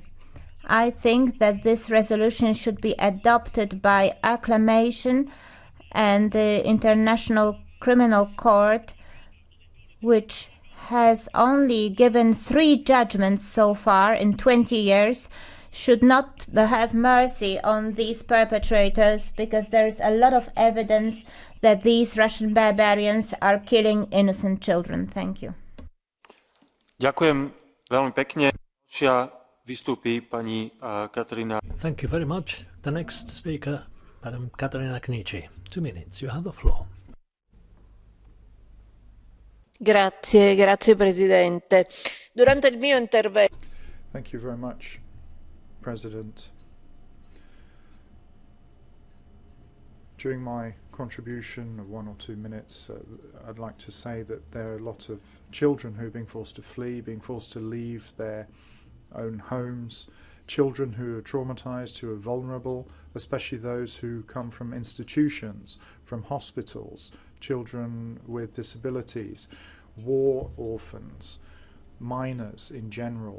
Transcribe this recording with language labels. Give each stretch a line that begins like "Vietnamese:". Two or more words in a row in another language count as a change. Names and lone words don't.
English: I think that this resolution should be adopted by acclamation, and the International Criminal Court, which has only given 3 judgments so far in 20 years, should not have mercy on these perpetrators, because there is a lot of evidence that these Russian barbarians are killing innocent children. Thank you.
Slovak: Ďakujem veľmi pekne. Ďalšia vystúpi pani Katarína.
English: Thank you very much. The next speaker, Madam Katerina Knichi. 2 minutes. You have the floor.
Italian: Grazie Presidente. Durante il mio intervento.
English: Thank you very much, President. During my contribution of 1 or 2 minutes, I'd like to say that there are a lot of children who are being forced to flee, being forced to leave their own homes, children who are traumatized, who are vulnerable, especially those who come from institutions, from hospitals, children with disabilities, war orphans, minors in general.